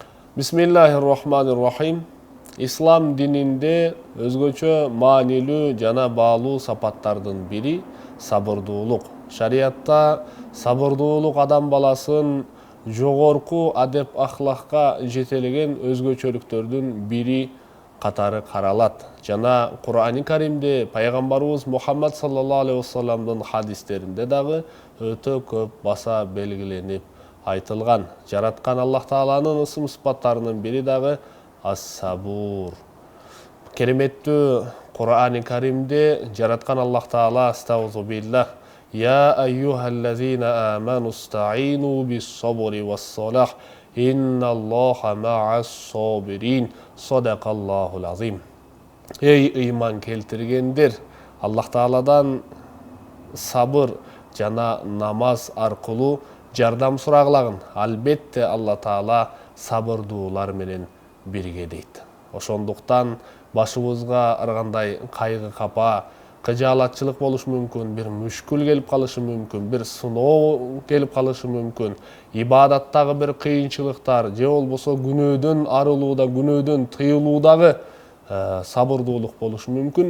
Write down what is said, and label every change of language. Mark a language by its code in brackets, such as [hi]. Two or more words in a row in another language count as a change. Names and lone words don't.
[ar] بسم الله الرحمن الرحيم. [ky] Ислам дининде өзгөчө маанилүү жана баалуу сапаттардын бири сабырдуулук. Шариатта сабырдуулук адам баласын жогорку адеп ахлакка жетелеген өзгөчөлүктөрдүн бири катары каралат. Жана Кур'ани Каримде пайгамбарыбыз Мухаммад [ar] صلى الله عليه وسلم [ky] хадистеринде дагы өтө көп баса белгиленип айтылган. Жараткан Аллах Тааланын ысым сыпаттарынын бири дагы ас-сабур. Кереметтүү Кур'ани Каримде жараткан Аллах Таала [ar] أستغفر بالله يا أيها الذين آمنوا استعينوا بالصبر والصلاة إن الله مع الصابرين. صدق الله العظيم. [ky] Эй ыйман келтиргендер, Аллах Тааладан сабыр жана намаз аркылуу жардам сурагылагын. Албетте Алла Таала сабырдуулар менен бирге дейт. Ошондуктан башыбызга ар кандай кайгы капа, кыжаалатчылык болушу мүмкүн, бир мүшкүл келип калышы мүмкүн, бир сыноо келип калышы мүмкүн, ибадаттагы бир кыйынчылыктар же болбосо күнөөдөн арылууда, күнөөдөн тыйылуудагы сабырдуулук болушу мүмкүн.